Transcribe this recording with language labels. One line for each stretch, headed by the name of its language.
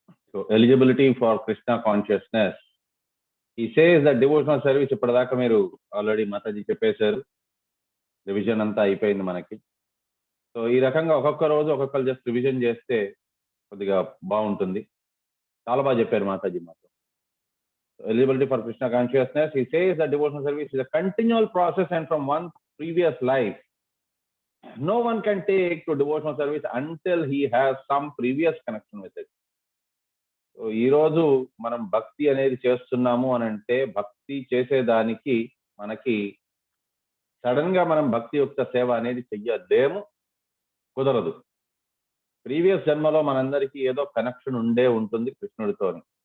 English: So eligibility for Krishna consciousness. ఈ says the devotional service.
Telugu: ఇప్పటిదాకా మీరు ఆల్రెడీ మాతాజీ చెప్పేశారు, రివిజన్ అంతా అయిపోయింది మనకి. సో ఈ రకంగా ఒక్కొక్క రోజు ఒక్కొక్కరు జస్ట్ రివిజన్ చేస్తే కొద్దిగా బాగుంటుంది. చాలా బాగా చెప్పారు మాతాజీ మాతో.
English: Eligibility for Krishna consciousness. He says that devotional service is a continual process and from one's previous life. No one can take to devotional service until he has some previous connection with it.
Telugu: So ఈ రోజు మనం భక్తి అనేది చేస్తున్నాము అని అంటే భక్తి చేసేదానికి మనకి సడన్ గా మనం భక్తి యుక్త సేవ అనేది చెయ్యలేము, కుదరదు. ప్రీవియస్ జన్మలో మనందరికీ ఏదో కనెక్షన్ ఉండే ఉంటుంది కృష్ణుడితోని.